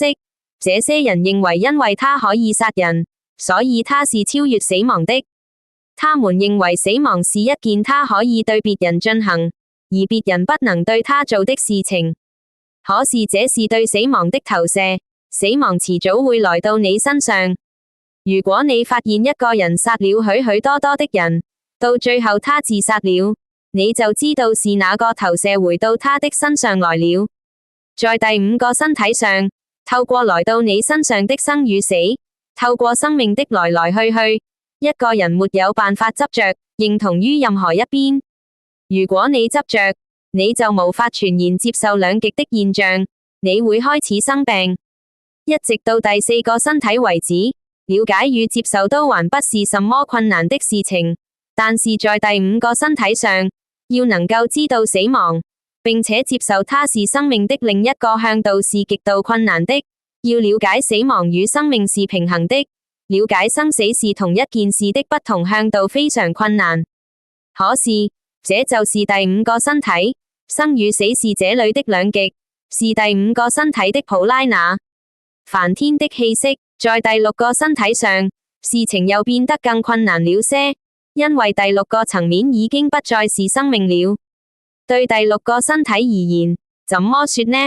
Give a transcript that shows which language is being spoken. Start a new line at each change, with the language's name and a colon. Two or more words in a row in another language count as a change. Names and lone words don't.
Chinese: 這些人認為因為他可以殺人，所以他是超越死亡的。他們認為死亡是一件他可以對別人進行，而別人不能對他做的事情。可是這是對死亡的投射，死亡遲早會來到你身上。如果你發現一個人殺了許許多多的人，到最後他自殺了，你就知道是哪個投射回到他的身上來了。在第五個身體上，透過來到你身上的生與死，透過生命的來來去去，一個人沒有辦法執着，認同於任何一邊。如果你執着，你就無法全然接受兩極的現象，你會開始生病。一直到第四個身體為止，了解與接受都還不是什麼困難的事情，但是在第五個身體上，要能夠知道死亡，並且接受它是生命的另一個向度是極度困難的。要了解死亡與生命是平衡的，了解生死是同一件事的不同向度非常困難。可是，這就是第五個身體，生與死是這裏的兩極，是第五個身體的普拉那。梵天的氣息，在第六個身體上，事情又變得更困難了些，因為第六個層面已經不再是生命了。對第六個身體而言，怎麼說呢？